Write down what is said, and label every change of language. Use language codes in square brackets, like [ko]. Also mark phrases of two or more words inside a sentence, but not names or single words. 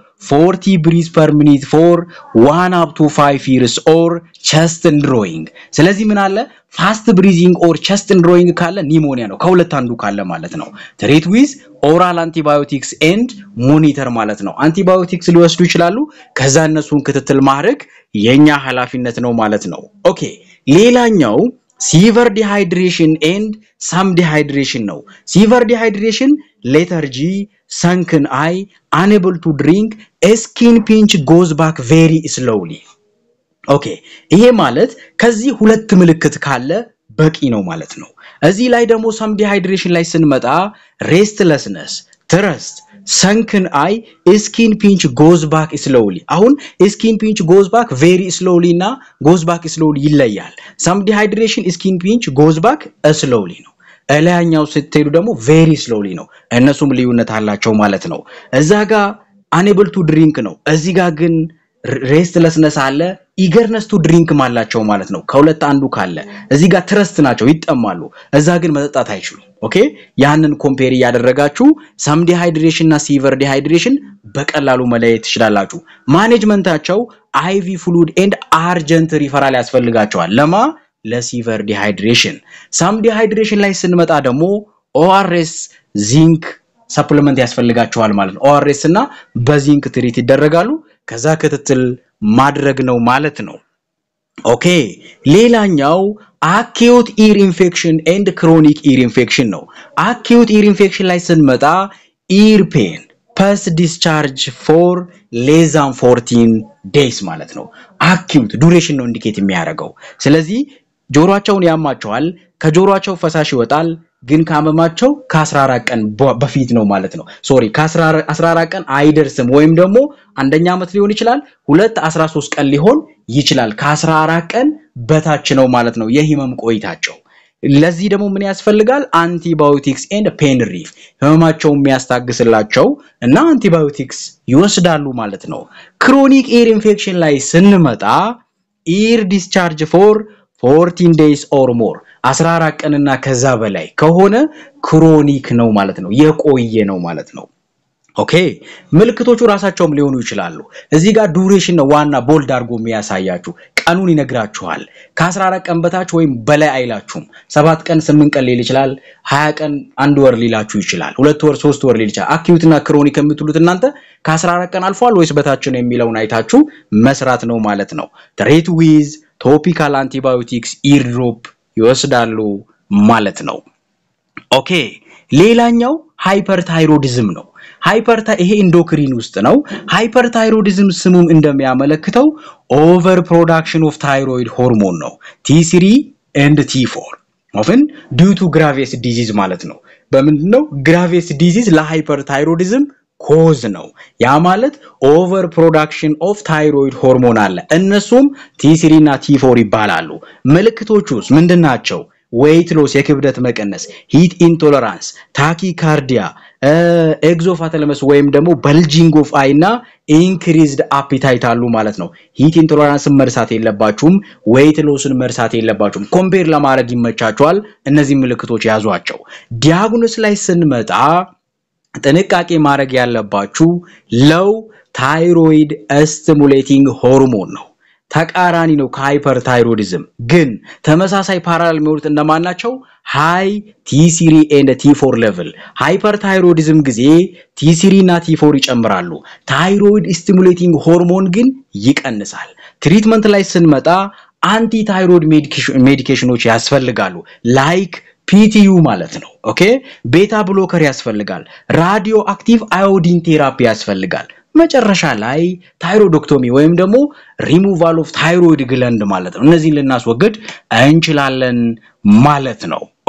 [en] 40 breaths per minute for 1 up to 5 years or chest and drawing [am] ስለዚህ ምን አለ [en] ፋስት breathing or chest and drawing [am] ካለ ኒሞኒያ ነው ከሁለት አንዱ ካለ ማለት ነው [en] treat with oral antibiotics and monitor [am] ማለት ነው አንቲባዮቲክስ ሊወስዱ ይችላሉ ከዛ እነሱን ክትትል ማድረግ የኛ ኃላፊነት ነው ማለት ነው ኦኬ ሌላኛው [en] severe dehydration and some dehydration ነው severe dehydration lethargy sunken eye unable to drink skin pinch goes back very slowly [am] okay ይሄ ማለት ከዚህ ሁለት ምልክት ካለ በቂ ነው ማለት ነው እዚህ ላይ ደግሞ [en] some dehydration [am] ላይ ስንመጣ [en] restlessness thirst sunken eye skin pinch goes back slowly አሁን skin pinch goes back very slowly እና goes back slowly ይለያል some dehydration skin pinch goes back slowly [am] ነው እላኛው ስትሄዱ ደግሞ [en] very slowly [am] ነው እነሱም ልዩነት አላቸው ማለት ነው እዛጋ [en] unable to drink [am] ነው እዚጋ ግን restlessness አለ [en] eagerness to drink [am] ማላቸው ማለት ነው ከሁለት አንዱ ካለ እዚጋ trust ናቸው ይጠማሉ እዛ ግን መጠጣት አይችሉም ኦኬ ያንን ኮምፔር ያደረጋችሁ [en] some dehydration [am] እና [en] severe dehydration [am] በቀላሉ መለየት ትችላላችሁ ማኔጅመንታቸው [en] IV fluid and urgent referral [am] ያስፈልጋቸዋል ለማ [en] ለsevere dehydration some dehydration [am] ላይ ስንመጣ ደግሞ [en] ORS zinc supplement [am] ያስፈልጋቸዋል ማለት ነው ORS እና በዚንክ ትሪት ይደረጋሉ ከዛ ክትትል ማድረግ ነው ማለት ነው ኦኬ ሌላኛው [en] acute ear infection and chronic ear infection [am] ነው [en] acute ear infection [am] ላይ ስንመጣ [en] ear pain pus discharge for less than 14 days [am] ማለት ነው [en] acute duration [am] ነው ኢንዲኬት የሚያደርገው ስለዚህ ጆሮአቸውን ያማቸዋል ከጆሮአቸው ፈሳሽ ይወጣል ግን ካመማቸው ከ14 ቀን በፊት ነው ማለት ነው ሶሪ ከ14 ቀን አይደርስም ወይም ደግሞ አንደኛ አመት ሊሆን ይችላል 13 ቀን ሊሆን ይችላል ከ14 ቀን በታች ነው ማለት ነው የህመም ቆይታቸው ለዚህ ደግሞ ምን ያስፈልጋል [en] antibiotics and pain relief [am] ህመማቸው የሚያስታግስላቸው እና አንቲባዮቲክስ ይወስዳሉ ማለት ነው [en] chronic ear infection [am] ላይ ስንመጣ [en] ear discharge for 14 days or more [am] 14 ቀንና ከዛ በላይ ከሆነ ክሮኒክ ነው ማለት ነው የቆየ ነው ማለት ነው ኦኬ ምልክቶቹ ራሳቸውም ሊሆኑ ይችላሉ እዚህ ጋር ዱሬሽን ነው ዋና ቦልድ አርጎ የሚያሳያችሁ ቀኑን ይነግራችኋል ከ14 ቀን በታች ወይም በላይ አይላችሁም 7 ቀን 8 ቀን ሊል ይችላል 20 ቀን 1 ወር ሊላችሁ ይችላል 2 ወር 3 ወር ሊል ይችላል አኪዩት እና ክሮኒክ የምትሉት እናንተ ከ14 ቀን አልፏል ወይስ በታች ነው የሚለውን አይታችሁ መስራት ነው ማለት ነው [en] treat with topical antibiotics ear drop [am] ይወስዳሉ ማለት ነው ኦኬ ሌላኛው ሃይፐርታይሮይዲዝም ነው ይሄ ኢንዶክሪን ውስጥ ነው ሃይፐርታይሮይዲዝም ስሙም እንደሚያመለክተው [en] over production of thyroid hormone [am] ነው [en] T3 and T4 often due to Graves disease [am] ማለት ነው በምንድነው Graves disease ለሃይፐርታይሮይዲዝም ኮዝ ነው ያ ማለት [en] over production of thyroid hormone [am] አለ እነሱም T3 እና T4 ይባላሉ ምልክቶቹስ ምንድናቸው [en] weight loss [am] የክብደት መቀነስ [en] heat intolerance tachycardia exophthalmos [am] ወይም ደግሞ [en] bulging of eye [am] እና [en] increased appetite [am] አሉ ማለት ነው heat intolerance መርሳት የለባችሁም [en] weight lossን [am] መርሳት የለባችሁም ኮምፔር ለማድረግ ይመቻቸዋል እነዚህ ምልክቶች ያዟቸው ዲያግኖስ ላይ ስንመጣ ጥንቃቄ ማድረግ ያለባችሁ [en] low thyroid stimulating hormone [am] ነው ተቃራኒ ነው ከሃይፐርታይሮይዲዝም ግን ተመሳሳይ ፓራላል የሚወሩት እንደማናቸው [en] high T3 and T4 [am] level ሃይፐርታይሮይዲዝም ጊዜ T3 እና T4 ይጨምራሉ [en] thyroid stimulating hormone [am] ግን ይቀንሳል ትሪትመንት ላይ ስንመጣ [en] anti thyroid medications [am] ያስፈልጋሉ [en] like PTU [am] ማለት ነው ኦኬ [en] beta blocker [am] ያስፈልጋል [en] radio active iodine therapy [am] ያስፈልጋል መጨረሻ ላይ ታይሮይዶክቶሚ ወይም ደግሞ [en] removal of thyroid gland [am] ማለት ነው እነዚህን ልናስወግድ እንችላለን ማለት ነው